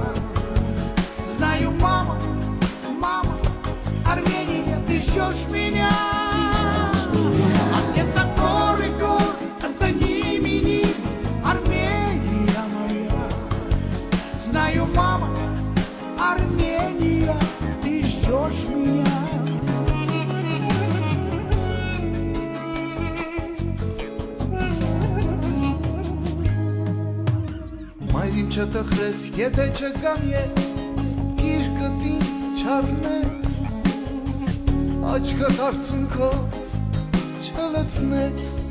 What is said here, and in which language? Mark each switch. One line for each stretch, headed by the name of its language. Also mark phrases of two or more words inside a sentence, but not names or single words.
Russian: Знаю, мама, мама, Армения, ты ждешь меня. А где-то горы, горы, а за ними ними Армения моя. Знаю, мама, Армения, ты ждешь меня.
Armenian: Մայրին չտխրես, եթե չգամ ես, գիրկդ ինձ չառնես, աչքդ արցունքով չլցնես,